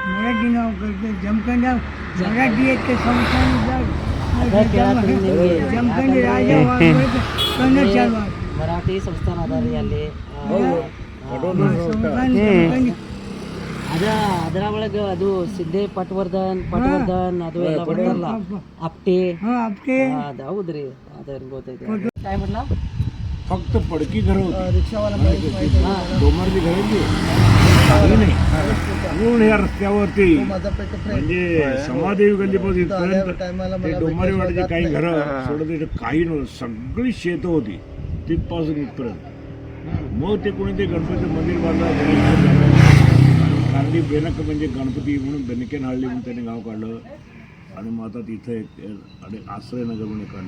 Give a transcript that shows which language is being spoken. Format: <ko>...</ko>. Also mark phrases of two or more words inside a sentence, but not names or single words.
<kn>ಮರಾಠಿ ನಾವು ಜಮ್ಕಂಡ ಮರಾಠಿ ಐತೆ ಸಂಸ್ಥಾನ ಜಮ್ಕಂಡಿ ರಾಜ ಕನ್ನಡ ಚಾಲು ಮರಾಠಿ ಸಂಸ್ಥಾನ ಅದ ರೀ ಅಲ್ಲಿ ಅದರ ಒಳಗೆ ಅದು ಸಿದ್ಧೆ ಪಟ್ವರ್ಧನ್ ಅದು ಎಲ್ಲ ಬರ್ತಾರಲ್ಲ आपटे ಅದು ಹೌದ್ರಿ ಅದ್ರ ಗೊತ್ತೈತಿ</kn> <mr>काय म्हटला फक्त पडकी घरं होती रिक्षावाला डोंगरची घरांची चांगली नाही म्हणून ह्या रस्त्यावरती माझा पेट म्हणजे समादेवी गल्लीपासून इथपर्यंत ते डोंगरेवाडीची काही घरं सोडत तिथे काही नव्हतं सगळी शेतं होती तिथपासून इथपर्यंत मग ते कोणी ते गणपती मंदिर बांधलं कांदी बेनक म्हणजे गणपती म्हणून बेनकेनहळ्ळी म्हणून त्याने गाव काढलं आणि मग आता तिथं एक आश्रयनगर म्हणून काढलं</mr>